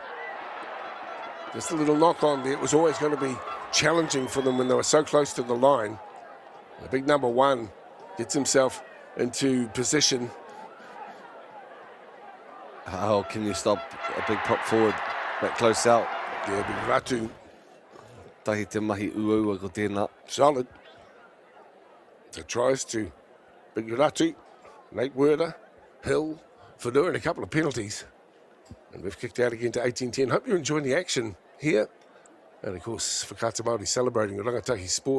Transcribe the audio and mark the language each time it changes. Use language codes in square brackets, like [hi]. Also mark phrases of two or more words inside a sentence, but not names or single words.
[en] Just a little knock on there. It was always going to be challenging for them when they were so close to the line. The big number 1 gets himself into position. How can you stop a big prop forward that close out? Yeah, big Ratu. [mi] Tahi te mahi ua ko tēnā. [en] Solid. So tries to big Ratu, Nate Werder, Hill, Whanua, and a couple of penalties. And we've kicked out again to 18-10. Hope you're enjoying the action here. And of course, Whakata Māori celebrating the rangatahi sport.